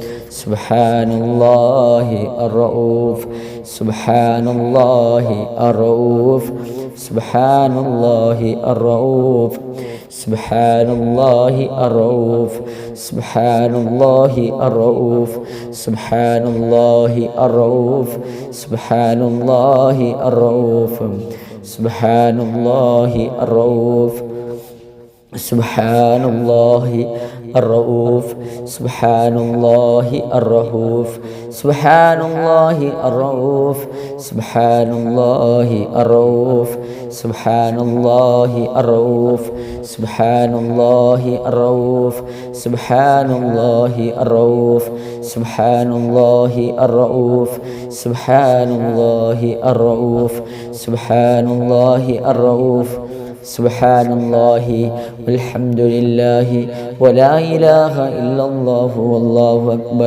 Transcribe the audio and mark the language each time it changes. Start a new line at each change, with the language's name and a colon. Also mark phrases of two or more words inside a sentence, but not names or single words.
Arabic: سبحان الله الرؤوف، سبحان الله الرؤوف، سبحان الله الرؤوف، سبحان الله الرؤوف، سبحان الله الرؤوف، سبحان الله الرؤوف، سبحان الله الرؤوف، سبحان الله الرؤوف, സുബ്ഹാനല്ലാഹി الرؤوف، سبحان الله الرؤوف، سبحان الله الرؤوف، سبحان الله الرؤوف، سبحان الله الرؤوف، سبحان الله الرؤوف، سبحان الله الرؤوف، سبحان الله الرؤوف، سبحان الله الرؤوف، سبحان الله الرؤوف، سبحان الله والحمد لله ولا إله إلا الله والله أكبر.